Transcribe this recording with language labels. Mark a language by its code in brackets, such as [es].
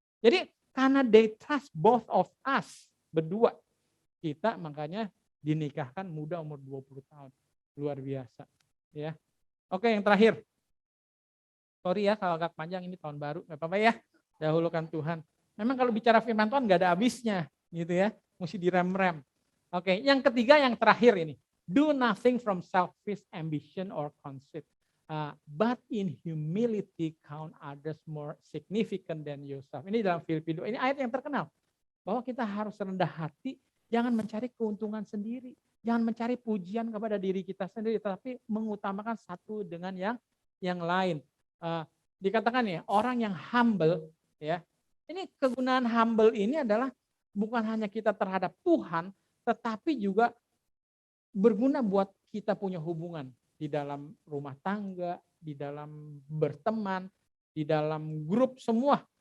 [id] Jadi karena they trust both of us berdua, kita makanya dinikahkan muda umur 20 tahun. Luar biasa. Ya. Oke, yang terakhir. Sorry ya kalau agak panjang, ini tahun baru, nggak apa-apa ya. Dahulukan Tuhan. Memang kalau bicara firman Tuhan nggak ada habisnya, gitu ya. Mesti direm-rem. Oke, yang ketiga, yang terakhir ini. [en] Do nothing from selfish ambition or conceit. But in humility count others more significant than yourself. [id] Ini dalam Filipi 2. Ini ayat yang terkenal. Bahwa kita harus rendah hati, jangan mencari keuntungan sendiri. Jangan mencari pujian kepada diri kita sendiri, tapi mengutamakan satu dengan yang lain. Dikatakan ya, orang yang humble, ya. Ini kegunaan humble ini adalah bukan hanya kita terhadap Tuhan, tetapi juga berguna buat kita punya hubungan di dalam rumah tangga, di dalam berteman, di dalam grup semua.